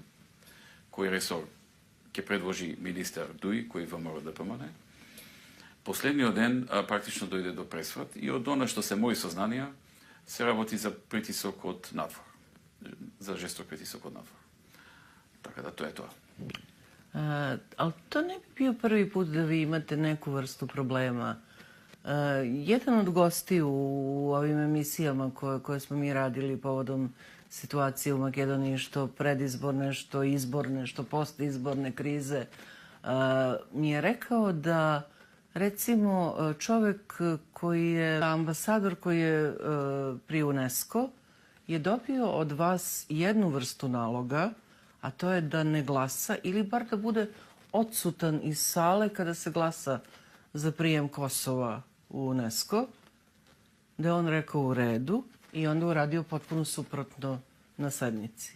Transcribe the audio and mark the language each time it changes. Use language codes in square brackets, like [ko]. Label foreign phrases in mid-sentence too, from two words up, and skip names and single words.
[mk] Кој ресор ќе предложи министер Дуј, кој ВМРО ДПМН. Последниот ден практично дојде до пресврат и од она што се мои сознанија се работи за притисок од надвор. За жесток притисок од надвор. Така да тоа е тоа. [sr] Ali to ne bi bio prvi put da vi imate neku vrstu problema. Jedan od gosti u ovim emisijama koje smo mi radili povodom situacije u Makedoniji, što predizborne, što izborne, što postizborne krize, mi je rekao da recimo čovek koji je ambasador koji je pri UNESCO je dobio od vas jednu vrstu naloga, a to je da ne glasa ili bar da bude odsutan iz sale kada se glasa za prijem Kosova u UNESCO, da je on rekao u redu i onda uradio potpuno suprotno na sednici.